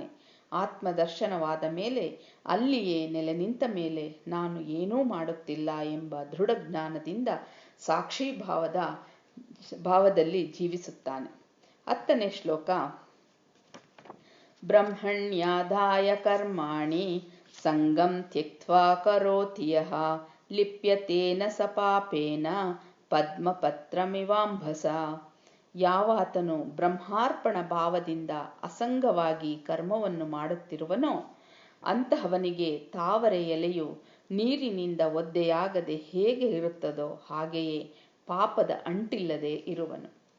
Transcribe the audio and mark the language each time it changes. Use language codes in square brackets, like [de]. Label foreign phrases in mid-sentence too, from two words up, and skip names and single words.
[kn] ಆತ್ಮದರ್ಶನವಾದ ಮೇಲೆ ಅಲ್ಲಿಯೇ ನೆಲೆ ನಿಂತ ಮೇಲೆ ನಾನು ಏನೂ ಮಾಡುತ್ತಿಲ್ಲ ಎಂಬ ದೃಢ ಜ್ಞಾನದಿಂದ ಸಾಕ್ಷಿ ಭಾವದಲ್ಲಿ ಜೀವಿಸುತ್ತಾನೆ. 10ನೇ ಶ್ಲೋಕ. [sa] ಬ್ರಹ್ಮಣ್ಯಾದಾಯ ಕರ್ಮಾಣಿ ಸಂಗಂ ತ್ಯಕ್ತ್ವಾ ಕರೋತಿ ಯಃ ಲಿಪ್ಯತೇನ ಸ ಪಾಪೇನ ಪದ್ಮಪತ್ರಮಿವಾಂಭಸ. [kn] ಯಾವಾತನು ಬ್ರಹ್ಮಾರ್ಪಣ ಭಾವದಿಂದ ಅಸಂಗವಾಗಿ ಕರ್ಮವನ್ನು ಮಾಡುತ್ತಿರುವನೋ ಅಂತಹವನಿಗೆ ತಾವರೆ ಎಲೆಯು ನೀರಿನಿಂದ ಒದ್ದೆಯಾಗದೆ ಹೇಗೆ ಇರುತ್ತದೋ ಹಾಗೆಯೇ ಪಾಪದ ಅಂಟಿಲ್ಲದೆ ಇರುವನು.